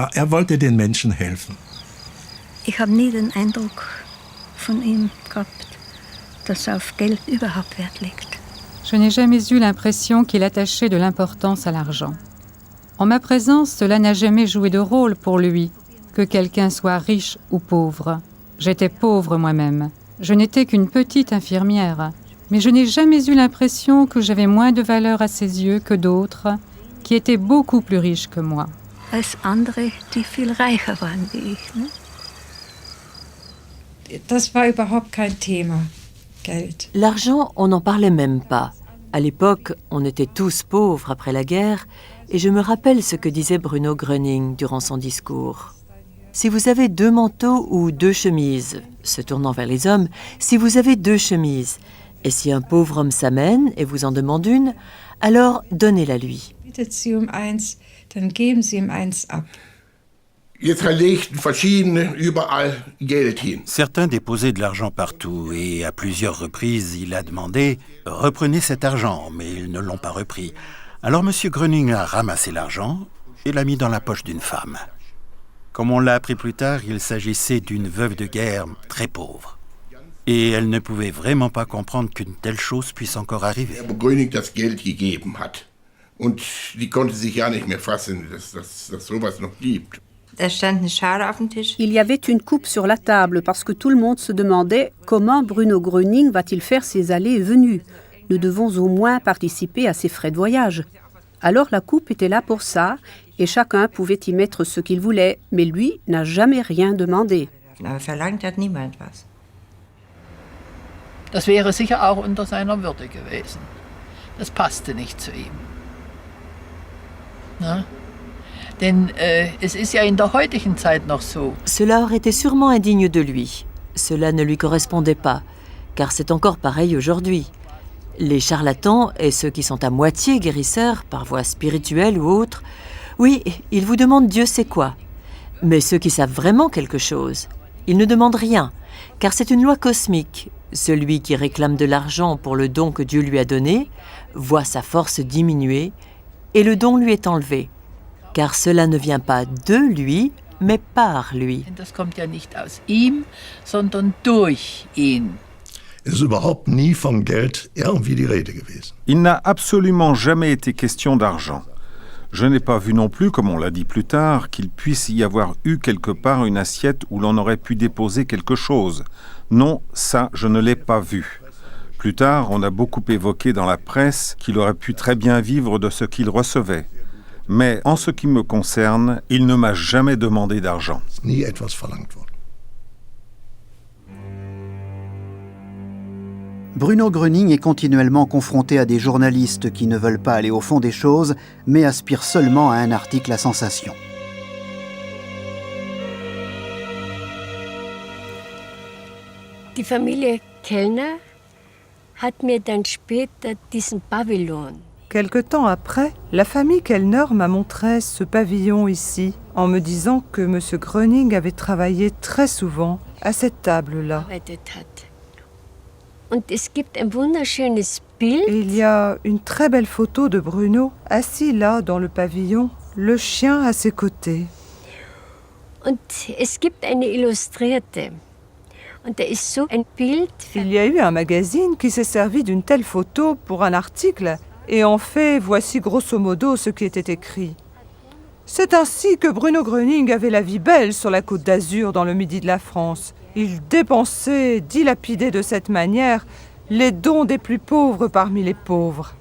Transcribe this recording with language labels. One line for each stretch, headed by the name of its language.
German: wollte den Menschen helfen. Ich habe nie den Eindruck von ihm gehabt, dass auf Geld überhaupt Wert legt.
French: Je n'ai jamais eu l'impression qu'il attachait de l'importance à l'argent. En ma présence, cela n'a jamais joué de rôle pour lui, que quelqu'un soit riche ou pauvre. J'étais pauvre moi-même. Je n'étais qu'une petite infirmière. Mais je n'ai jamais eu l'impression que j'avais moins de valeur à ses yeux que d'autres, qui étaient beaucoup plus riches que moi.
German: Als andere, die viel reicher waren wie ich, ne? Das war überhaupt kein Thema, Geld.
French: L'argent, on n'en parlait même pas. À l'époque, on était tous pauvres après la guerre, et je me rappelle ce que disait Bruno Gröning durant son discours. Si vous avez 2 manteaux ou 2 chemises, se tournant vers les hommes, si vous avez 2 chemises, et si un pauvre homme s'amène et vous en demande une, alors donnez-la lui. Bittet sie eins, dann geben sie ihm eins ab. Certains déposaient de l'argent partout et à plusieurs reprises, il a demandé « Reprenez cet argent », mais ils ne l'ont pas repris. Alors M. Gröning a ramassé l'argent et l'a mis dans la poche d'une femme. Comme on l'a appris plus tard, il s'agissait d'une veuve de guerre très pauvre. Et elle ne pouvait vraiment pas comprendre qu'une telle chose puisse encore arriver.
German: Gröning das Geld gegeben hat. Und die konnte sich ja nicht mehr fassen, dass sowas noch gibt.
French: Il y avait une coupe sur la table parce que tout le monde se demandait comment Bruno Gröning va-t-il faire ses allées et venues. Nous devons au moins participer à ses frais de voyage. Alors la coupe était là pour ça et chacun pouvait y mettre ce qu'il voulait, mais lui n'a jamais rien demandé.
German: Das wäre sicher auch unter seiner Würde gewesen. Das passte nicht zu ihm. Na? Denn es ist ja in der heutigen Zeit noch so.
French: Cela aurait été sûrement indigne de lui. Cela ne lui correspondait pas, car c'est encore pareil aujourd'hui. Les charlatans et ceux qui sont à moitié guérisseurs, par voie spirituelle ou autre, oui, ils vous demandent Dieu sait quoi. Mais ceux qui savent vraiment quelque chose, ils ne demandent rien, car c'est une loi cosmique. Celui qui réclame de l'argent pour le don que Dieu lui a donné voit sa force diminuer et le don lui est enlevé. Car cela ne vient pas de lui, mais par lui.
German: Das kommt ja nicht aus ihm, sondern durch ihn. Es ist überhaupt nie von Geld irgendwie die Rede gewesen.
French: Il n'a absolument jamais été question d'argent. Je n'ai pas vu non plus, comme on l'a dit plus tard, qu'il puisse y avoir eu quelque part une assiette où l'on aurait pu déposer quelque chose. Non, ça, je ne l'ai pas vu. Plus tard, on a beaucoup évoqué dans la presse qu'il aurait pu très bien vivre de ce qu'il recevait. Mais en ce qui me concerne, il ne m'a jamais demandé d'argent. Bruno Gröning est continuellement confronté à des journalistes qui ne veulent pas aller au fond des choses, mais aspirent seulement à un article à sensation.
German: Die Familie Kellner hat mir dann später diesen Pavillon.
French: Quelque temps après, la famille Kellner m'a montré ce pavillon ici, en me disant que M. Gröning avait travaillé très souvent à cette table-là.
German: Und es gibt ein wunderschönes Bild.
French: Et il y a une très belle photo de Bruno, assis là dans le pavillon, le chien à ses côtés.
German: Und es gibt eine Illustrierte. Und da ist so ein Bild.
French: Il y a eu un magazine qui s'est servi d'une telle photo pour un article, et en fait, voici grosso modo ce qui était écrit. C'est ainsi que Bruno Gröning avait la vie belle sur la côte d'Azur dans le midi de la France. Il dépensait, dilapidait de cette manière les dons des plus pauvres parmi les pauvres.